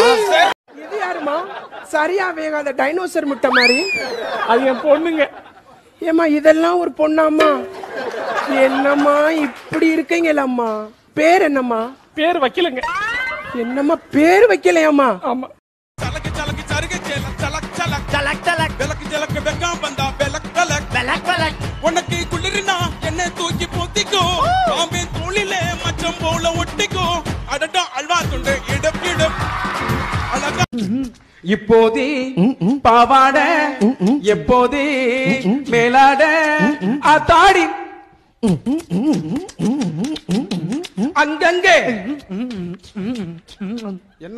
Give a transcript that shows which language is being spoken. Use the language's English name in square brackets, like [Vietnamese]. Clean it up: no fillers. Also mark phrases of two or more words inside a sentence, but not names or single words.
[Tamil] இது யாருமா? சரியா வேகாத டைனோசர் முட்டை மாதிரி. அது என் பொண்ணுங்க. ஏமா இதெல்லாம் ஒரு பொண்ணாம்மா? என்னம்மா இப்படி இருக்கீங்களம்மா? பேர் என்னம்மா? பேர் வைக்கலங்க. என்னம்மா பேர் வைக்கலையாம்மா? ஆமா. चलक चलक चरग चलक चलक चलक चलक चलक बेलक जलक बेगा बंदा बेलक बेलक बेलक बेलक உனக்கு குளிர்னா என்ன தூக்கி போத்திக்கோ, பாம்பே தோளிலே மச்சம் போல ஒட்டிக்கோ, அடடா அல்வா துண்டு இடம் இடம் அழகா. இப்போதே பாவாட எப்போதே மேலாட ஆத்தாடி அங்கங்கே என்ன